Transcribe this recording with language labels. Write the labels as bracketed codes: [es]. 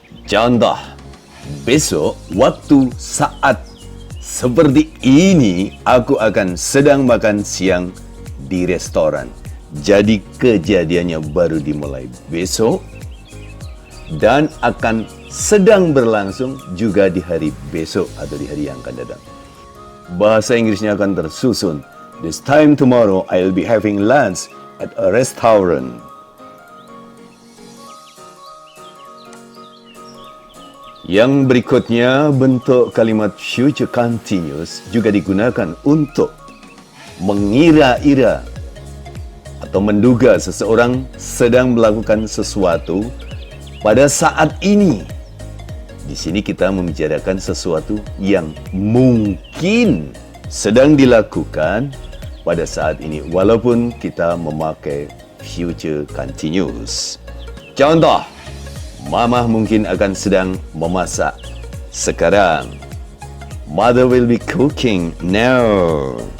[id] Contoh, besok waktu saat seperti ini aku akan sedang makan siang di restoran. Jadi kejadiannya baru dimulai besok dan akan sedang berlangsung juga di hari besok atau di hari yang akan datang. Bahasa Inggrisnya akan tersusun. [en] This time tomorrow I'll be having lunch at a restaurant. [id] Yang berikutnya, bentuk kalimat future continuous juga digunakan untuk mengira-ira atau menduga seseorang sedang melakukan sesuatu pada saat ini. Di sini kita membicarakan sesuatu yang mungkin sedang dilakukan pada saat ini, walaupun kita memakai future continuous. Contoh, Mama mungkin akan sedang memasak sekarang. [en] Mother will be cooking now.